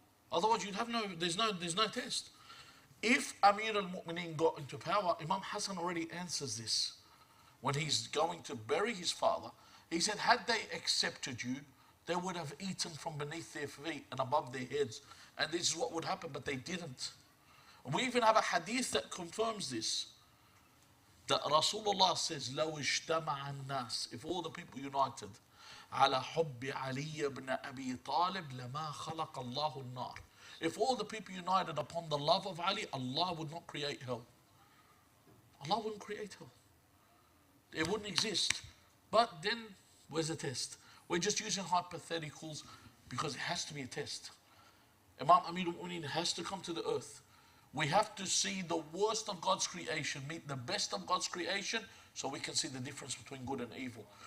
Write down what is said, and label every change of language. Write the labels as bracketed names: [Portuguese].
[English] Otherwise, you'd have there's no test. If Amir al-Mu'mineen got into power, Imam Hassan already answers this. When he's going to bury his father, he said, had they accepted you, they would have eaten from beneath their feet and above their heads. And this is what would happen, but they didn't. And we even have a hadith that confirms this. That Rasulullah says, [Arabic] لو اجتمع الناس, [English] if all the people united, [Arabic] على حب علي بن أبي طالب لما خلق الله النار. [English] If all the people united upon the love of Ali, Allah would not create hell. Allah wouldn't create hell. It wouldn't exist. But then, where's the test? We're just using hypotheticals because it has to be a test. Imam Amir al-Mu'mineen has to come to the earth. We have to see the worst of God's creation meet the best of God's creation so we can see the difference between good and evil.